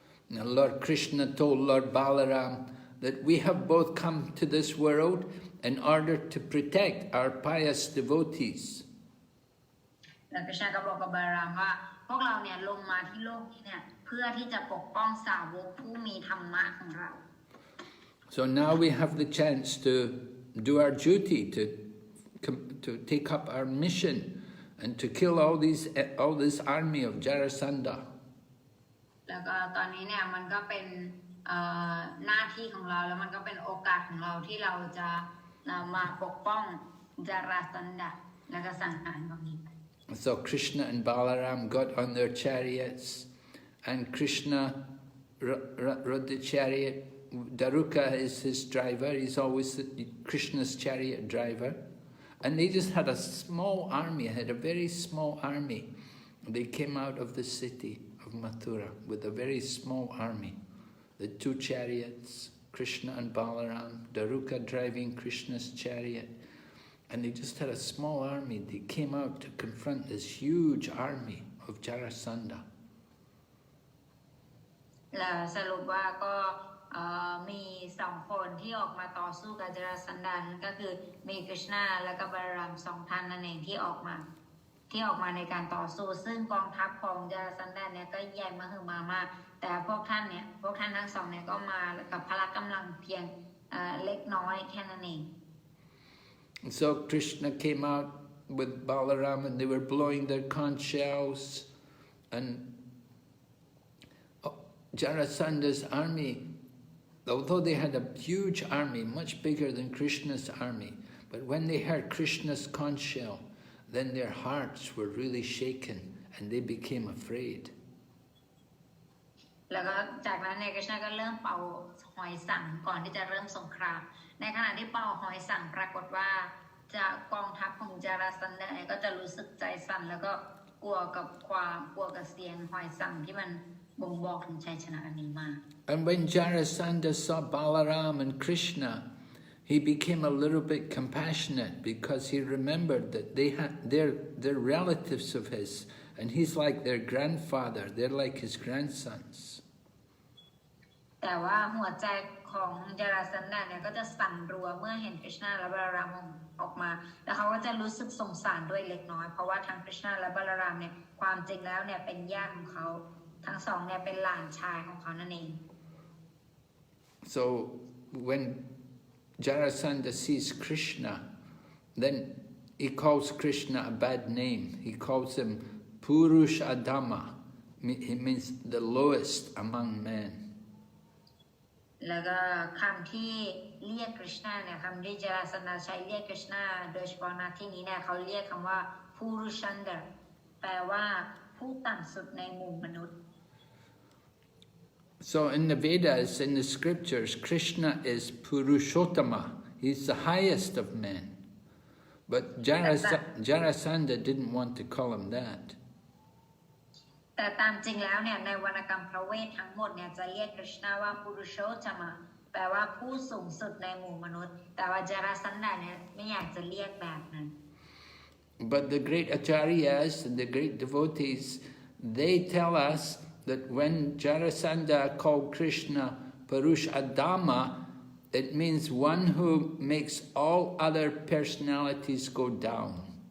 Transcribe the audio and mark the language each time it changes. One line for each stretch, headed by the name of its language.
English: Now Lord Krishna told Lord Balaram that we have both come to this world in order to protect our pious devotees.
Thai: แล้วคริชนาก็บอกกับบาลารามว่าพวกเราเนี่ยลงมาที่โลกนี้เนี่ยเพื่อที่จะปกป้องสาวกผู้มีธรรมะของเรา
English: So now we have the chance to do our duty, to take up our mission and to kill all this army of Jarasandha.
Thai: แล้วก็ตอนนี้เนี่ยมันก็เป็นหน้าที่ของเราแล้วมันก็เป็นโอกาสของเราที่เราจะมาปกป้องจาราสันดาแล้วก็สังหารพวกนี้
English: So Krishna and Balaram got on their chariots and Krishna rode the chariot. Dvārakā is his driver, he's always Krishna's chariot driver. And they just had a small army, had a very small army. They came out of the city of Mathura with a very small army. The 2 chariots, Krishna and Balaram, Dvārakā driving Krishna's chariot. And they just had a small army. They came out to confront this huge army of Jarasandha.
Thai: แล้วสรุปว่าก็มี2คนที่ออกมาต่อสู้กับจาราสันดานั่นก็คือมีคริชนาและก็บาลาราม2ท่านนั่นเองที่ออกมาในการต่อสู้ซึ่งกองทัพของจาราสันดาเนี่ยก็ใหญ่มามากแต่พวกท่านทั้งสองเนี่ยก็มากับพละกำลังเพียงเล็กน้อยแค่นั้นเอง
English: So Krishna came out with Balaram and they were blowing their conch shells, and Jarasandha's army, although they had a huge army, much bigger than Krishna's army, but when they heard Krishna's conch shell, then their hearts were really shaken and they became afraid.
Thai: แล้วก็จากนั้นเนี่ยคริชนาก็เริ่มเป่าหอยสังก่อนที่จะเริ่มสงครามในขณะที่เป่าหอยสังปรากฏว่าจะกองทัพของจาราสันดาก็จะรู้สึกใจสั่นแล้วก็กลัวกับเสียงหอยสังที่มันบ่งบอกถึงชัยชนะอันนี้มาก
English: And when Jarasandha saw Balaram and Krishna, he became a little bit compassionate because he remembered that they're relatives of his, and he's like their grandfather, they're like his grandsons.
Thai: แต่ว่าหัวใจของจาราสันดาเนี่ยก็จะสั่นรัวเมื่อเห็นคริชนาและบาลารามออกมาแล้วเขาก็จะรู้สึกสงสารด้วยเล็กน้อยเพราะว่าทั้งคริชนาและบาลารามเนี่ยความจริงแล้วเนี่ยเป็นญาติของเขาทั้งสองเนี่ยเป็นหลานชายของเขานั่นเอง
English: So when Jarasandha sees Krishna, then he calls Krishna a bad name. He calls him Purush Adama, He means the lowest among men.
Thai: แล้วก็คำที่เรียกคริชนาเนี่ยคำที่จราสนาใช้เรียกคริชนาโดยเฉพาะณที่นี้เนี่ยเขาเรียกคำว่าพูรุชันเดอร์แปลว่าผู้ต่ำสุดในหมู่มนุษย์
English: So in the Vedas, in the scriptures, Krishna is Purushottama. He's the highest of men. But Jarasandha didn't want to call him that.
Thai: แต่ตามจริงแล้วเนี่ยในวรรณกรรมพระเวททั้งหมดเนี่ยจะเรียกคริชนาว่าปุรุโชตมะแปลว่าผู้สูงสุดในหมู่มนุษย์แต่ว่าจาราสันดาเนี่ยไม่อยากจะเรียกแบบนั้น
English: But the great acharyas and the great devotees, they tell us that when Jarasandha called Krishna Purushadama, it means one who makes all other personalities go down.